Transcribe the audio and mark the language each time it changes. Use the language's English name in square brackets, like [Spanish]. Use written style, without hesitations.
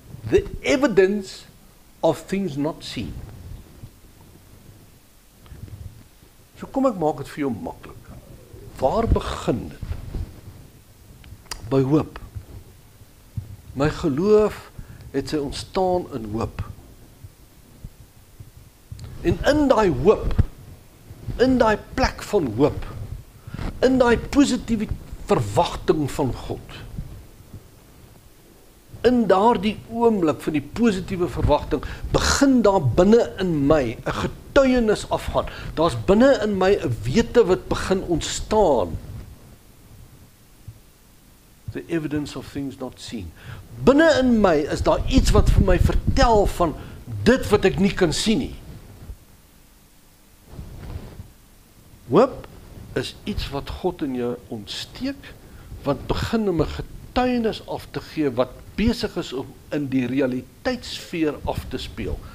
[English] The evidence of things not seen. [Afrikaans] So kom ek maak dit vir jou maklik. Waar begin dit? By hoop. My geloof het sy ontstaan in hoop. En in daai hoop, in daai plek van hoop, in daai positiewe verwagting van God, in daardie oomblik van die positiewe verwagting, begin daar binne in my 'n getuienis afgaan. Daar's binne in my 'n wete wat begin ontstaan. [English] The evidence of things not seen. [Afrikaans] Binne in my is daar iets wat vir my vertel van dit wat ek nie kan sien nie. Hoop is iets wat God in jou ontsteek, wat begin om 'n getuienis af te gee, wat besig is om in die realiteitssfeer af te speel.